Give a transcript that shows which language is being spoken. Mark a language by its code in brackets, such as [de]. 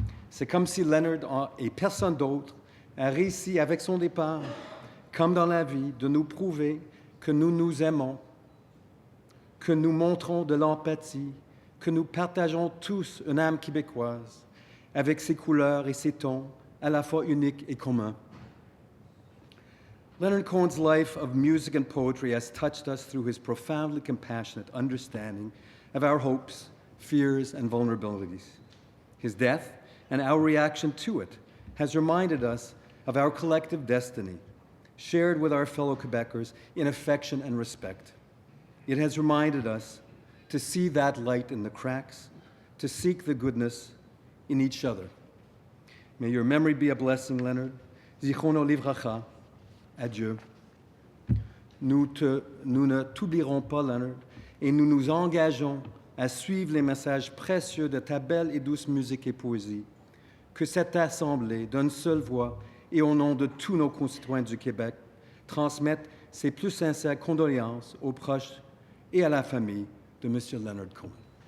[fr] C'est comme si Leonard et personne d'autre a réussi avec son départ, comme dans la vie, de nous prouver que nous nous aimons, que nous montrons de l'empathie, que nous partageons tous une âme québécoise avec ses couleurs et ses tons à la fois uniques et communs. [en] Leonard Cohen's life of music and poetry has touched us through his profoundly compassionate understanding of our hopes, fears, and vulnerabilities. His death and our reaction to it has reminded us of our collective destiny, shared with our fellow Quebecers in affection and respect. It has reminded us to see that light in the cracks, to seek the goodness in each other. May your memory be a blessing, Leonard. [he] Zichrono livracha. Adieu. [fr] Nous ne t'oublierons pas, Leonard, et nous nous engageons à suivre les messages précieux de ta belle et douce musique et poésie. Que cette Assemblée, d'une seule voix et au nom de tous nos concitoyens du Québec, transmette ses plus sincères condoléances aux proches et à la famille de M. Leonard Cohen.